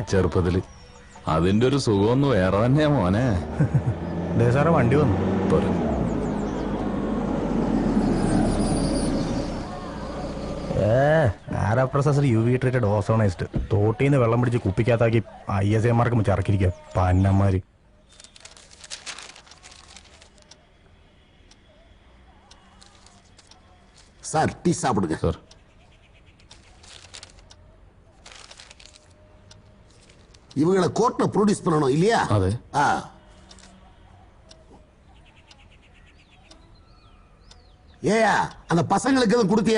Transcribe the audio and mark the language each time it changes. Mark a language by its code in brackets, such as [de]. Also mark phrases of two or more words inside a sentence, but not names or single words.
[ml] ചെറുപ്പത്തില്. അതിന്റെ ഒരു സുഖമൊന്ന് വേറെ തന്നെയാ മോനെ. സാറേ വണ്ടി വന്നു. ആരാപ്രസർ [en] UV treated ozonized. [ml] തോട്ടീന്ന് വെള്ളം പിടിച്ച് കുപ്പിക്കകത്താക്കി ISAമാർക്ക് ചറക്കിരിക്കുക പന്നന്മാര്. [ta] சார் டீ சாப்பிடுங்க சார். இவங்களை கோர்ட்ல ப்ரொடியூஸ் பண்ணணும் இல்லையா? அதே. ஏயா அந்த பசங்களுக்கு எதுவும் கொடுத்தியா?